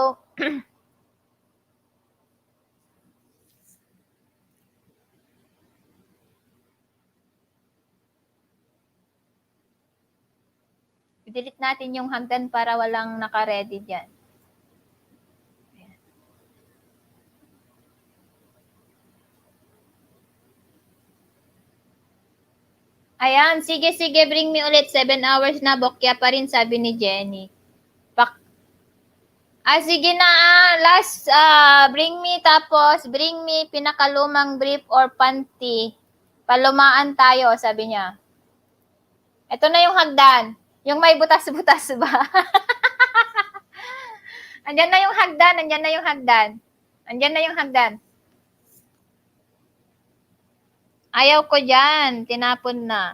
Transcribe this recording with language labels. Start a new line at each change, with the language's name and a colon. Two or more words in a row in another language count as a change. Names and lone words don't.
Filipino: I-delete natin yung hagdan para walang naka-ready dyan. Ayan, sige,
English: bring me ulit.
Filipino: 7 hours na, bokya pa rin, sabi ni Jenny. Sige na,
English: last, bring me, tapos, bring me pinakalumang brief or panty.
Filipino: Palumaan tayo, sabi niya. Ito na yung hagdan. Yung may butas-butas ba? Andyan na yung hagdan. Ayaw ko dyan. Tinapon na.